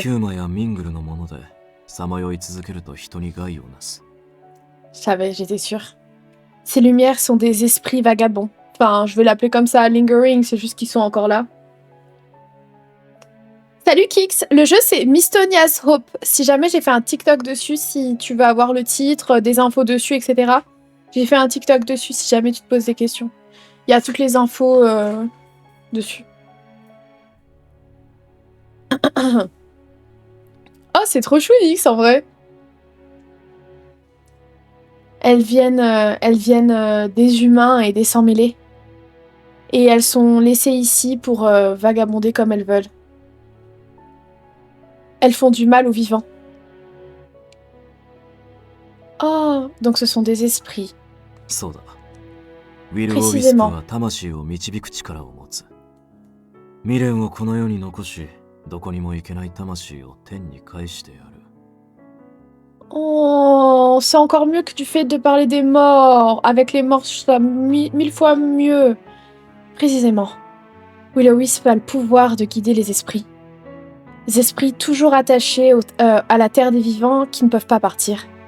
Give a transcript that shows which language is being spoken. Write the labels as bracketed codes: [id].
[ja] ヒューマやミングルのものでさまよい続けると人に害をなす。 [fr] Je savais, j'étais sûre. Ces lumières sont des esprits vagabonds. Enfin, je vais l'appeler comme ça, lingering, c'est juste qu'ils sont encore là. Salut Kix, le jeu c'est Mistonia's Hope. Si jamais j'ai fait un TikTok dessus, si tu veux avoir le titre, des infos dessus, etc. J'ai fait un TikTok dessus si jamais tu te poses des questions. Il y a toutes les infos dessus. Oh, c'est trop chou X en vrai. Elles viennent des humains et des sans-mêlés. Et elles sont laissées ici pour vagabonder comme elles veulent. Elles font du mal aux vivants. Oh, donc ce sont des esprits. [ja] そうだ。ウィル・オー・ウィスプは魂を導く力を持つ。未練をこの世に残し、どこにも行けない魂を天に返してやる。 [fr] Oh, c'est encore mieux que du fait de parler des morts. Avec les morts, ça mille fois mieux. Précisément. Will-O-Wisp a le pouvoir de guider les esprits. Les esprits toujours attachés à la terre des vivants qui ne peuvent pas partir.